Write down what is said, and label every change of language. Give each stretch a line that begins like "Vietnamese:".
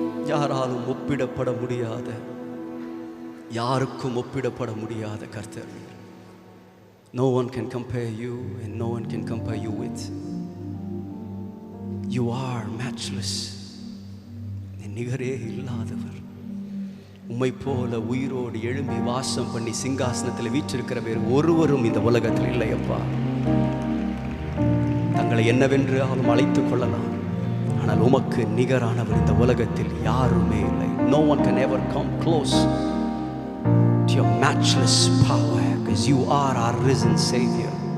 Tamil: யாராலும் ஒப்பிடப்பட முடியாத, யாருக்கும் ஒப்பிடப்பட முடியாத கர்த்தர்.
English: No one can compare you and no one can compare you with. You are matchless.
Tamil: நிகரே இல்லாதவர். உம்மை போல உயிரோடு எழும்பி வாசம் பண்ணி சிங்காசனத்தில் வீற்றிருக்கிற வேறு ஒருவரும் இந்த உலகத்தில் இல்லையப்பா. தங்களை என்னவென்று அவன் அழைத்துக் கொள்ளலாம், ஆனால் உமக்கு நிகரானவர் இந்த உலகத்தில் யாருமே இல்லை.
English: No one can ever come close to your matchless power, because you are our risen Savior.